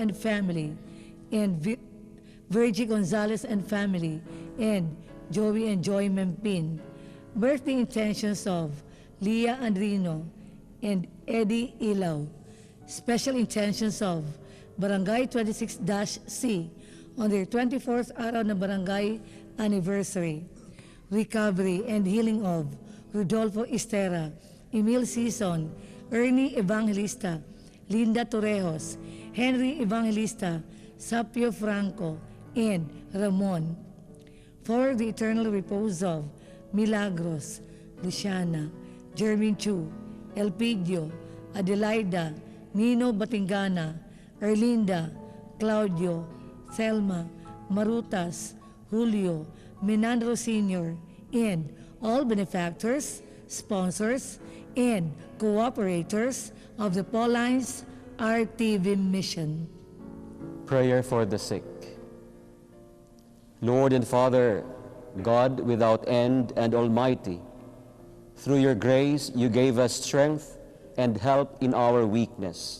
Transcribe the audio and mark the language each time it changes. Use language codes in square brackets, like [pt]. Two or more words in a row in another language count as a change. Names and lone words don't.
[en] Ong and family, and Virgie Gonzalez and family, and Joey and Joy Mempin. Birthday intentions of Leah Andrino and Eddie Ilaw. Special intentions of Barangay 26-C on their 24th [tl] araw na barangay [en] anniversary. Recovery and healing of Rodolfo Estera, Emil Sison, Ernie Evangelista, Linda Torrejos, Henry Evangelista, Sapio Franco, and Ramon. For the eternal repose of Milagros, Luciana, Jermin Chu, Elpidio, Adelaida, Nino Batingana, Erlinda, Claudio, Selma, Marutas, Julio, Menandro Sr., and all benefactors, sponsors, and cooperators of the Paulines RTV mission. Prayer for the sick. Lord and Father, God without end and almighty, through your grace you gave us strength and help in our weakness.